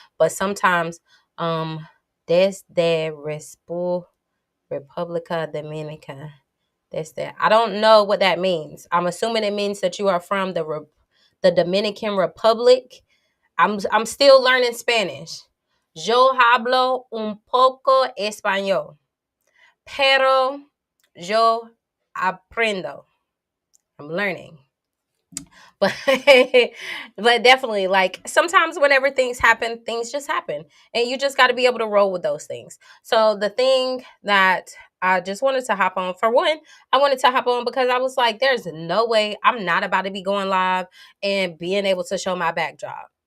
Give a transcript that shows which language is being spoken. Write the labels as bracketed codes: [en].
[en] But sometimes [es] desde República Dominica. [en] That's that. I don't know what that means. I'm assuming it means that you are from the Dominican Republic. I'm still learning Spanish. [es] Yo hablo un poco español, pero yo aprendo. [en] I'm learning. But but definitely, like, sometimes whenever things happen, things just happen, and you just got to be able to roll with those things. So the thing that I just wanted to hop on, for one, I wanted to hop on because I was like, there's no way I'm not about to be going live and being able to show my backdrop.